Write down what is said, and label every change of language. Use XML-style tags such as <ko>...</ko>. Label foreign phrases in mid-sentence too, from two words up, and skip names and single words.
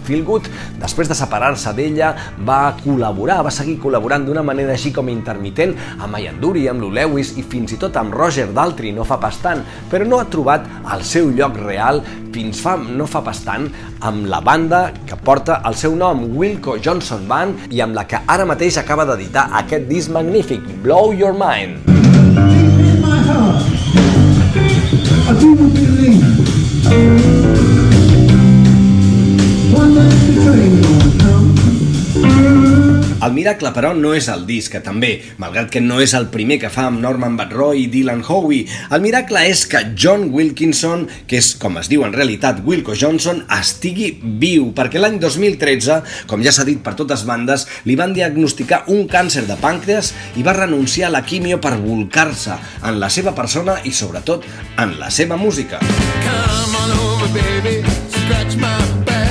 <ca>Feelgood, després de separar-se d'ella, va seguir col·laborant d'una manera així com intermitent amb Ian Dury, amb Lou Lewis i fins i tot amb Roger Daltrey no fa pas tant, però no ha trobat el seu lloc real fins no fa pas tant amb la banda que porta el seu nom, Wilco Johnson Band, i amb la que ara mateix acaba d'editar aquest disc magnífic, Blow Your Mind.</ca> <en>In my heart, I do believe one day the train gonna come.</en> <ca>El miracle, però, no és el disc, que també, malgrat que no és el primer que fa amb Norman Batroy i Dylan Howe. El miracle és que John Wilkinson, que és, com es diu en realitat, Wilco Johnson, estigui viu, perquè l'any 2013, com ja s'ha dit per totes bandes, li van diagnosticar un càncer de pàncreas i va renunciar a la quimio per bolcar-se en la seva persona i, sobretot, en la seva música.</ca> <en>Come on over, baby, scratch my</en>